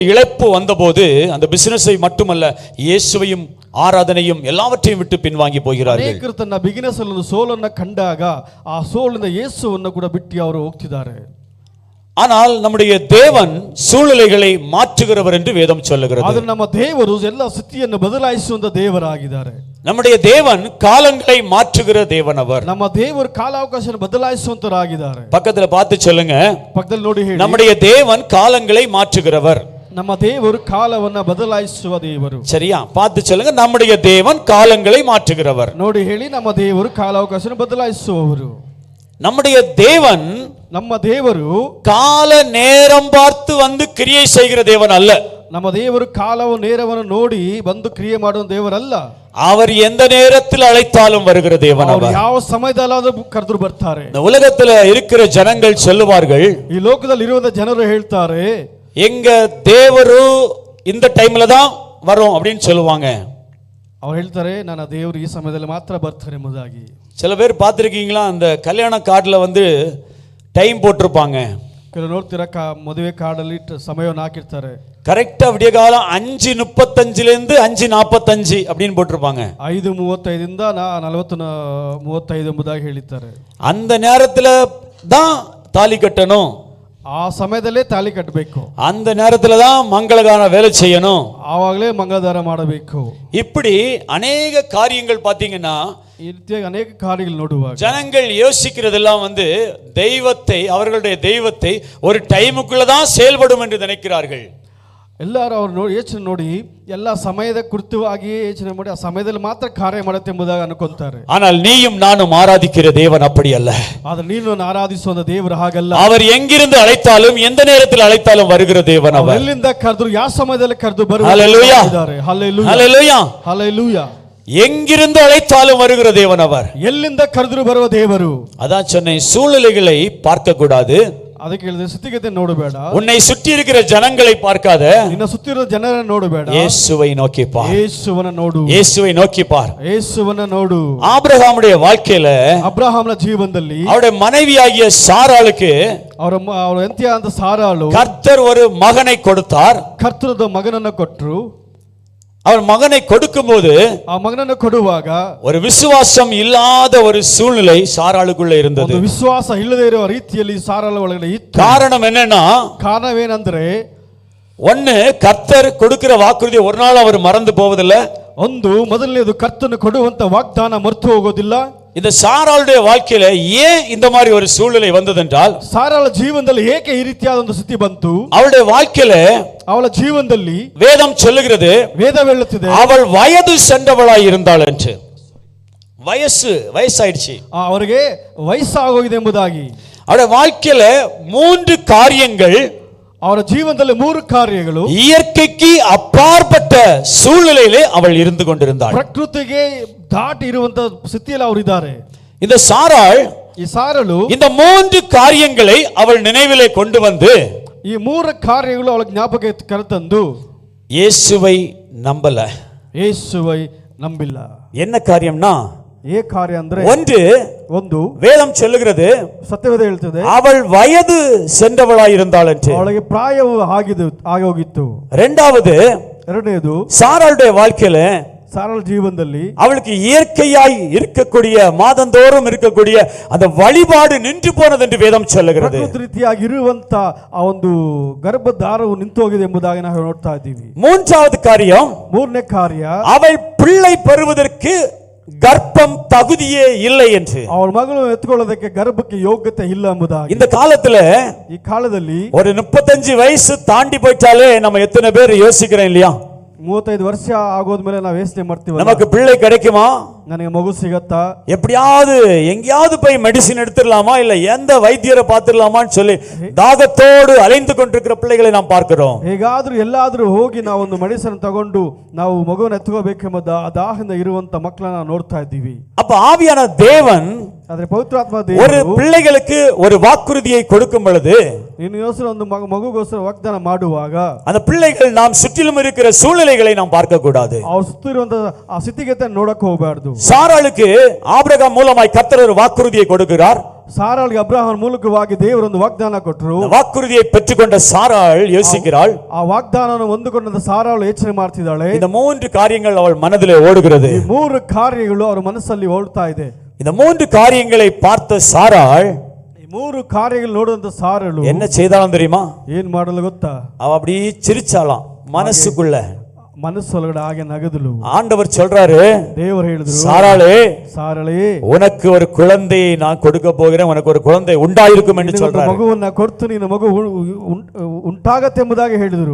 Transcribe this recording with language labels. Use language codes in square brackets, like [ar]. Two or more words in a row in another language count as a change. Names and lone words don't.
[ta] இழப்பு வந்தபோது அந்த பிசினஸை மட்டுமல்ல இயேசுவையும் ஆராதனையும் எல்லாவற்றையும் விட்டு பின்வாங்கி போகிறார்கள். [kn] ಅನೇಕರು ತನ್ನ ಬಿಸಿನೆಸ್ ಅಲ್ಲಿ ಸೋಲನ್ನು ಕಂಡಾಗ ಆ ಸೋಲಿನ ಯೇಸುವನ್ನು ಕೂಡ ಬಿಟ್ಟು ಅವರು ಹೋಗ್ತಿದ್ದಾರೆ. [ta] ஆனால் நம்முடைய தேவன் சூழ்நிலைகளை மாற்றுகிறவர் என்று வேதம் சொல்லுகிறது. [kn] ಆದರೆ ನಮ್ಮ ದೇವರು ಎಲ್ಲ ಸ್ಥಿತಿಯನ್ನು ಬದಲಾಯಿಸುವಂತ ದೇವರಾಗಿದ್ದಾರೆ. [ta] நம்முடைய தேவன் காலங்களை மாற்றுகிற தேவன் அவர். [kn] ನಮ್ಮ ದೇವರು ಕಾಲಾವಕಾಶವನ್ನು ಬದಲಾಯಿಸುವಂತರಾಗಿದ್ದಾರೆ. [ta] பக்கத்துல பார்த்து சொல்லுங்க. [kn] ಪಕ್ಕದಲ್ಲಿ ನೋಡಿ ಹೇಳಿ. [ta] நம்முடைய தேவன் காலங்களை மாற்றுகிறவர். [kn] ನಮ್ಮ ದೇವರು ಕಾಲವನ್ನು ಬದಲಾಯಿಸುವ ದೇವರು. [ta] சரியா? பார்த்து சொல்லுங்க. நம்முடைய தேவன் காலங்களை மாற்றுகிறவர். [kn] ನೋಡಿ ಹೇಳಿ, ನಮ್ಮ ದೇವರು ಕಾಲಾವಕಾಶವನ್ನು ಬದಲಾಯಿಸುವವರು. [ta] நம்முடைய தேவன் [kn] ನಮ್ಮ ದೇವರು [ta] கால நேரம் பார்த்து வந்து கிரியை செய்கிற தேவன் அல்ல. [kn] ನಮ್ಮ ದೇವರು ಕಾಲವು ನೇರವನ್ನು ನೋಡಿ ಬಂದು ಕ್ರಿಯೆ ಮಾಡುವ ದೇವರಲ್ಲ. [ta] அவர் எந்த நேரத்தில் அழைத்தாலும் வருகிற தேவன் அவர். [kn] ಯಾವ ಸಮಯದಲ್ಲಾದರೂ ಕರೆದರೂ ಬರ್ತಾರೆ. [ta] இந்த உலகத்துல இருக்கிற ஜனங்கள் சொல்லுவார்கள், [kn] ಈ ಲೋಕದಲ್ಲಿ ಇರುವ ಜನರು ಹೇಳ್ತಾರೆ, [ta] எங்க தேவரு இந்த டைம்ல தான் வரும் அப்படின்னு சொல்லுவாங்க. [kn] ಅವ್ರು ಹೇಳ್ತಾರೆ, ನನ್ನ ದೇವರು ಈ ಸಮಯದಲ್ಲಿ ಮಾತ್ರ ಬರ್ತಾರೆ ಎಂಬುದಾಗಿ. [ta] சில பேர் பார்த்துருக்கீங்களா, அந்த கல்யாண கார்டுல வந்து டைம் போட்டிருப்பாங்க. [kn] ಕೆಲವರು ನೋಡ್ತೀರಾ, ಮದುವೆ ಕಾರ್ಡಲ್ಲಿ ಸಮಯವನ್ನು ಹಾಕಿರ್ತಾರೆ. [ta] கரெக்டா விடிய காலம் 5:35 5:45 அப்படின்னு போட்டிருப்பாங்க. [kn] 5:35 40:35 ಎಂಬುದಾಗಿ ಹೇಳಿದ್ದಾರೆ. [ta] அந்த நேரத்துல தான் தாலி கட்டணும், [kn] ಆ ಸಮಯದಲ್ಲೇ ತಾಳಿ ಕಟ್ಟಬೇಕು, [ta] அந்த நேரத்துல தான் மங்களகான வேலை செய்யணும், [kn] ಆವಾಗಲೇ ಮಂಗಳದಾರ ಮಾಡಬೇಕು. [ta] இப்படி அநேக காரியங்கள் பாத்தீங்கன்னா [kn] ಈ ರೀತಿಯಾಗಿ ಅನೇಕ ಕಾರ್ಯಗಳು ನೋಡುವಾಗ [ta] ஜனங்கள் யோசிக்கிறதெல்லாம் வந்து தெய்வத்தை, அவர்களுடைய தெய்வத்தை ஒரு டைமுக்குள்ள தான் செயல்படும் என்று நினைக்கிறார்கள். [kn] ಎಲ್ಲರೂ ಅವ್ರು ಯೋಚನೆ ನೋಡಿ ಎಲ್ಲ ಸಮಯದ ಕುರಿತವಾಗಿ ಯೋಚನೆ ಮಾಡಿ ಆ ಸಮಯದಲ್ಲಿ ಮಾತ್ರ ಕಾರ್ಯ ಮಾಡುತ್ತೆ ಎಂಬುದಾಗಿ ಅನ್ಕೊಂತಾರೆ. [ta] ஆனால் நீயும் நானும் ஆராதிக்கிற தேவன் அப்படி அல்ல. [kn] ಆದ್ರೆ ನೀನು ಆರಾಧಿಸುವ ದೇವರು ಹಾಗಲ್ಲ. [ta] அவர் எங்கிருந்து அழைத்தாலும் எந்த நேரத்தில் அழைத்தாலும் வருகிற தேவன் அவர். [kn] ಎಲ್ಲಿಂದ ಕರೆದ್ರು ಯಾವ ಸಮಯದಲ್ಲಿ ಕರೆದು ಬರುವ [ta] ஹல்லேலூயா, [kn] ಹಲ್ಲೆಲೂಯಾ, ಹಲ್ಲೆಲೂಯಾ. [ta] எங்கிருந்து அழைத்தாலும் வருகிற தேவன் அவர். [kn] ಎಲ್ಲಿಂದ ಕರೆದ್ರು ಬರುವ ದೇವರು. [ta] அதான் சொன்னேன், சூழ்நிலைகளை பார்க்க கூடாது. [kn] ಅದಕ್ಕೆ ಹೇಳಿದೆ, ಸ್ಥಿತಿಗತಿ ನೋಡಬೇಡ. [ta] உன்னை சுற்றி இருக்கிற ஜனங்களை பார்க்காத, [kn] ನಿನ್ನ ಸುತ್ತಿರುವ ಜನರನ್ನು ನೋಡಬೇಡ. [ta] இயேசுவை நோக்கி பார். [kn] ಯೇಸುವನ್ನ ನೋಡು. [ta] இயேசுவை நோக்கி பார். [kn] ಯೇಸುವನ್ನ ನೋಡು. [ta] ஆபிரகாமுடைய வாழ்க்கையில, [kn] ಅಬ್ರಹಾಮನ ಜೀವನದಲ್ಲಿ [ta] அவருடைய மனைவியாகிய சாராளுக்கு [kn] ಅವರ ಹೆಂಡತಿ ಅಂತ ಸಾರಾಳು [ta] கர்த்தர் ஒரு மகனை கொடுத்தார். [kn] ಕರ್ತೃದ ಮಗನನ್ನು ಕೊಟ್ಟರು. [ta] அவர் மகனை கொடுக்கும்போது [kn] ಆ ಮಗನನ್ನು ಕೊಡುವಾಗ [ta] ஒரு விசுவாசம் இல்லாத ஒரு சூழ்நிலை சாராளுக்குள்ள இருந்தது. [kn] ಒಂದು ವಿಶ್ವಾಸ ಇಲ್ಲದೆ ಇರುವ ರೀತಿಯಲ್ಲಿ ಸಾರಾಳ ಒಳಗಡೆ ಇತ್ತು. [ta] காரணம் என்னன்னா, [kn] ಕಾರಣವೇನೆಂದರೆ, [ta] ஒன்னு கர்த்தர் கொடுக்கிற வாக்குறுதி ஒரு நாள் அவர் மறந்து போவதில்லை. [kn] ಒಂದು ಮೊದಲನೇದು ಕರ್ತನು ಕೊಡುವಂತ ವಾಗ್ದಾನ ಮರೆತು ಹೋಗೋದಿಲ್ಲ. [ta] இந்த சாராளுடைய வாழ்க்கையில ஏன் இந்த மாதிரி ஒரு சூழ்நிலை வந்ததென்றால், [kn] ಸಾರಾಳ ಜೀವನದಲ್ಲಿ ಏಕೆ ಈ ರೀತಿಯಾದ ಒಂದು ಸ್ಥಿತಿ ಬಂತು? [ta] அவளுடைய வாழ்க்கையில, [kn] ಅವಳ ಜೀವನದಲ್ಲಿ [ta] வேதம் சொல்லுகிறது, [kn] ವೇದ ಹೇಳುತ್ತಿದೆ, [ta] அவள் வயது சென்றவளாய் இருந்தாள் என்று. வயசாயிடுச்சு, [kn] ಅವರಿಗೆ ವಯಸ್ಸಾಗೋಗಿದೆ ಎಂಬುದಾಗಿ. [ta] அவளுடைய வாழ்க்கையில 3 காரியங்கள், [kn] ಅವರ ಜೀವನದಲ್ಲಿ 3 ಕಾರ್ಯಗಳು [ta] இயற்கைக்கு அப்பாற்பட்ட சூழ்நிலையிலே அவள் இருந்து கொண்டிருந்தாள். [kn] ಪ್ರಕೃತಿಗೆ ದಾಟಿ ಇರುವಂತ ಸ್ಥಿತಿಯಲ್ಲಿ ಅವರು ಇದ್ದಾರೆ. [ta] இந்த சாராள், [kn] ಈ ಸಾರಳು [ta] இந்த 3 காரியங்களை அவள் நினைவிலே கொண்டு வந்து, [kn] ಈ 3 ಕಾರ್ಯಗಳು ಅವಳ ಜ್ಞಾಪಕ ಕರೆತಂದು [ta] இயேசுவை நம்பல. [kn] ಯೇಸುವೈ ನಂಬಿಲ್ಲ. [ta] என்ன காரியம்னா, [kn] ಏ ಕಾರ್ಯ ಅಂದ್ರೆ, ಒಂದು [ta] வேதம் சொல்லுகிறது, [kn] ಸತ್ಯವೇದ ಹೇಳ್ತದೆ, [ta] அவள் வயது சென்றவளாய் இருந்தாள் என்று. [kn] ಅವಳಿಗೆ ಪ್ರಾಯವು ಆಗೋಗಿತ್ತು. ಎರಡನೇದು, [ta] சாராளுடைய வாழ்க்கையில, [kn] ಸಾರಳ ಜೀವನದಲ್ಲಿ [ta] அவளுக்கு இயற்கையாய் இருக்கக்கூடிய, மாதந்தோறும் இருக்கக்கூடிய அந்த வழிபாடு நின்று போனது என்று வேதம் சொல்லுகிறது. [kn] ಪ್ರಕೃತಿ ರೀತಿಯಾಗಿ ಇರುವಂತ ಆ ಒಂದು ಗರ್ಭಧಾರವು ನಿಂತು ಹೋಗಿದೆ ಎಂಬುದಾಗಿ ನಾವು ನೋಡ್ತಾ ಇದ್ದೀವಿ. [ta] மூன்றாவது காரியம், [kn] ಮೂರನೇ ಕಾರ್ಯ, [ta] அவள் பிள்ளை பெறுவதற்கு கர்ப்பம் தகுதியே இல்லை என்று. [kn] ಅವಳ ಮಗಳು ಎತ್ಕೊಳ್ಳೋದಕ್ಕೆ ಗರ್ಭಕ್ಕೆ ಯೋಗ್ಯತೆ ಇಲ್ಲ ಎಂಬುದಾಗಿ. [ta] இந்த காலத்துல, [kn] ಈ ಕಾಲದಲ್ಲಿ [ta] ஒரு 35 வயசு தாண்டி போயிட்டாலே நம்ம எத்தனை பேர் யோசிக்கிறோம் இல்லையா? [kn] 35 ವರ್ಷ ಆಗೋದ್ಮೇಲೆ ನಾವು ಯೋಚನೆ ಮಾಡ್ತೀವಿ, [ta] நமக்கு பிள்ளை கிடைக்குமா, [kn] ನನಗೆ ಮಗು ಸಿಗತ್ತಾ, [ta] எப்படியாவது எங்கேயாவது போய் மெடிசின் எடுத்துடலாமா, இல்ல எந்த வைத்தியரை பார்த்துடலாமான்னு சொல்லி தாகத்தோடு அலைந்து கொண்டிருக்கிற பிள்ளைகளை நாம் பார்க்கிறோம். [kn] ಹೇಗಾದ್ರೂ ಎಲ್ಲಾದ್ರೂ ಹೋಗಿ ನಾವು ಒಂದು ಮೆಡಿಸಿನ್ ತಗೊಂಡು ನಾವು ಮಗುವನ್ನು ಎತ್ಕೋಬೇಕೆಂಬ ದಾಹದಿಂದ ಇರುವಂತ ಮಕ್ಕಳನ್ನ ನೋಡ್ತಾ ಇದ್ದೀವಿ. [ta] அப்ப ஆவியான தேவன் [kn] ಆದ್ರೆ ಪವಿತ್ರಾತ್ಮ [ta] ஒரு [kn] ದೇವರು [ta] பிள்ளைகளுக்கு ஒரு வாக்குறுதியை கொடுக்கும் பொழுது, [kn] ನಿನ್ಗೋಸ್ಕರ ಒಂದು ಮಗುಗೋಸ್ಕರ ವಾಗ್ದಾನ ಮಾಡುವಾಗ, [ta] அந்த பிள்ளைகள் நாம் சுற்றிலும் இருக்கிற சூழ்நிலைகளை நாம் பார்க்க கூடாது. [kn] ಅವ್ರು ಸುತ್ತಿರುವಂತ ಆ ಸ್ಥಿತಿಗತಿಯನ್ನು ನೋಡಕ್ ಹೋಗಬಾರ್ದು. [ta] சாராளுக்கு ஆபிரகாம் மூலமாய் கர்த்தர் ஒரு வாக்குறுதியை கொடுக்கிறார். [kn] ಸಾರಾಳಿಗೆ ಅಬ್ರಹಾಮನ ಮೂಲಕವಾಗಿ ದೇವರೊಂದು ವಾಗ್ದಾನ ಕೊಟ್ಟರು. [ta] வாக்குறுதியை பெற்றுக்கொண்ட சாராள் யோசிக்கிறாள். [kn] ಆ ವಾಗ್ದಾನವನ್ನು ಹೊಂದಿಕೊಂಡ ಸಾರಾಳು ಯೋಚನೆ ಮಾಡ್ತಿದ್ದಾಳೆ. [ta] இந்த மூன்று காரியங்கள் அவள் மனதிலே ஓடுகிறது. [kn] ಈ ಮೂರು ಕಾರ್ಯಗಳು ಅವರ ಮನಸ್ಸಲ್ಲಿ ಓಡ್ತಾ ಇದೆ. [ta] இந்த மூன்று காரியங்களை பார்த்த சாராள், [kn] ಈ ಮೂರು ಕಾರ್ಯಗಳು ನೋಡಿದಂತ ಸಾರಳು [ta] என்ன செய்தாலும் தெரியுமா? [kn] ಏನ್ ಮಾಡಲು ಗೊತ್ತಾ? [ta] அவ அப்படியே சிரிச்சாலாம் மனசுக்குள்ள. [kn] ಮನಸ್ಸೊಳಗಡೆ ಹಾಗೆ ನಗದಲು. [ta] ஆண்டவர் சொல்றாரு, [kn] ದೇವರು ಹೇಳಿದ್ರು, [ta] சாராளே, [kn] ಸಾರಳೇ, [ta] உனக்கு ஒரு குழந்தையை நான் கொடுக்க போகிறேன், உனக்கு ஒரு குழந்தை உண்டாயிருக்கும் என்று சொல்றாரு. [kn] ಮಗುವನ್ನ ಕೊಡ್ತು, ನಿನ್ನ ಮಗು ಉಂಟಾಗತ್ತೆ ಎಂಬುದಾಗಿ ಹೇಳಿದರು.